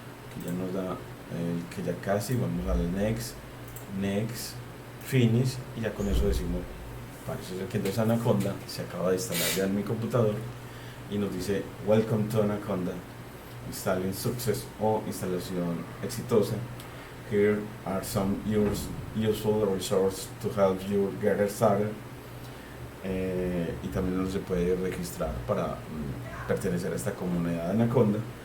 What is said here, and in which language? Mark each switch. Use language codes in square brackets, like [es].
[es] Aquí ya nos da el que ya casi, vamos a darle next, finish, y ya con eso decimos, parece ser que entonces Anaconda se acaba de instalar ya en mi computador y nos dice [en] welcome to Anaconda, installing success [es] o instalación exitosa. [en] Here are some useful resources to help you get started. [es] Y también uno se puede registrar para pertenecer a esta comunidad de Anaconda.